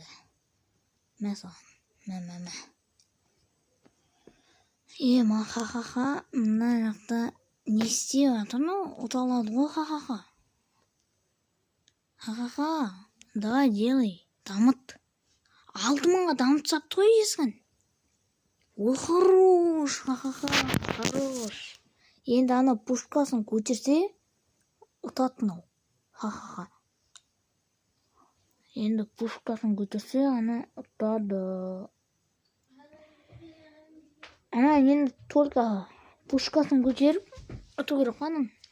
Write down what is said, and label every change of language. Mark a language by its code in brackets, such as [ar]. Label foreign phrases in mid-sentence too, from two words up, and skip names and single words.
[kk] Мә соған. Мә. Ха-ха-ха, мына жақта не істеп жатыр ну? Ұталады ғой, ха-ха-ха. Ха-ха-ха, [ru] давай делай, [kk] дамыт. 6000-ға дамыт сапты ғой есін. Ой, [ru] хорош, ха-ха-ха, хорош. [kk] Енді ана пушкасын көтерсе, ұтатын ол. Ха-ха-ха. Енді пушкасын көтерсе, ана ұтады. Ана енді только пушкасын көтеріп, ұту керек қаным.